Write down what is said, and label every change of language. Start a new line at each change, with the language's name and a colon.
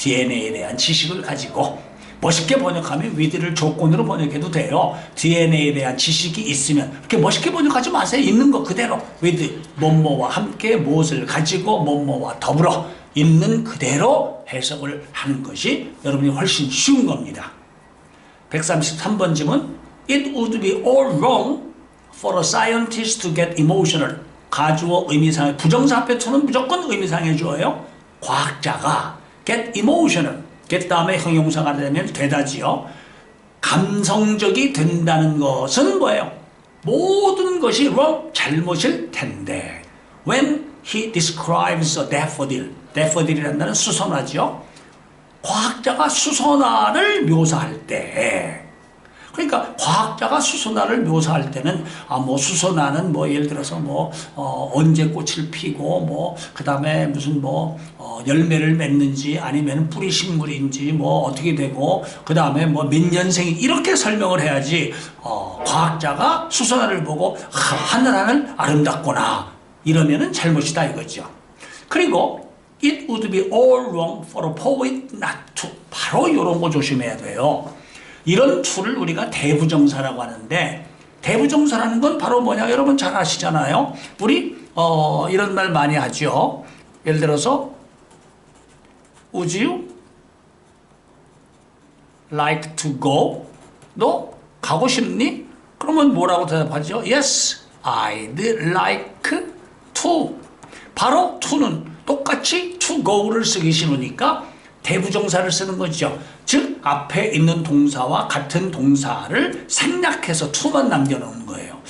Korean: DNA에 대한 지식을 가지고. 멋있게 번역하면 with를 조건으로 번역해도 돼요. DNA에 대한 지식이 있으면. 그렇게 멋있게 번역하지 마세요. 있는 거 그대로. with, 뭐뭐와 함께 무엇을 가지고 뭐뭐와 더불어 있는 그대로 해석을 하는 것이 여러분이 훨씬 쉬운 겁니다. 133번 질문.
English: It would be all wrong for a scientist to get emotional.
Korean: 가주어 의미상의 부정사 앞에 to는 무조건 의미상해 줘요. 과학자가
English: get emotional.
Korean: get 다음에 형용사가 되면 되다지요. 감성적이 된다는 것은 뭐예요? 모든 것이 wrong, 잘못일 텐데.
English: When he describes a daffodil.
Korean: daffodil이라는 단어는 수선화죠. 과학자가 수선화를 묘사할 때. 그러니까 과학자가 수선화를 묘사할 때는 뭐 수선화는 뭐 예를 들어서 언제 꽃을 피고 그다음에 무슨 열매를 맺는지 아니면 뿌리 식물인지 어떻게 되고 그다음에 몇 년생이 이렇게 설명을 해야지 과학자가 수선화를 보고 하늘하늘 아름답구나 이러면은 잘못이다 이거죠. 그리고
English: it would be all wrong for a poet not to.
Korean: 바로 이런 거 조심해야 돼요. 이런 to를 우리가 대부정사라고 하는데 대부정사라는 건 바로 뭐냐 여러분 잘 아시잖아요. 우리 이런 말 많이 하죠. 예를 들어서
English: Would you like to go?
Korean: 너 가고 싶니? 그러면 뭐라고 대답하죠?
English: Yes, I'd like to.
Korean: 바로 to는 똑같이 to go를 쓰기 싫으니까 대부정사를 쓰는 거죠. 즉 앞에 있는 동사와 같은 동사를 생략해서 to만 남겨놓는 거예요.